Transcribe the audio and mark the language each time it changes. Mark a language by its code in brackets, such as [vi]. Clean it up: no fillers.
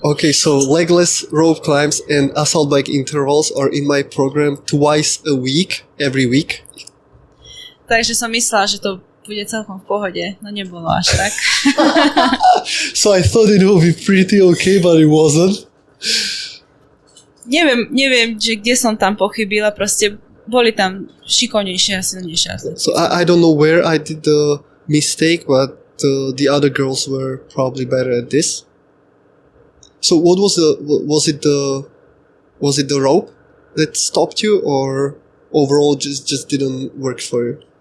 [en] Okay, so legless rope climbs and assault bike intervals are in my program twice a week, every week. [sk] Takže som myslela, že to bude celkom v pohode, no nebolo až tak. [en] So I thought it would be pretty okay, but it wasn't. [sk] Neviem, že kde som tam pochybila, proste boli tam šikovnejšie a silnejšie. [en] So I don't know where I did the mistake, but the other girls were probably better at this. So what was it the rope that stopped you, or overall just didn't work for you?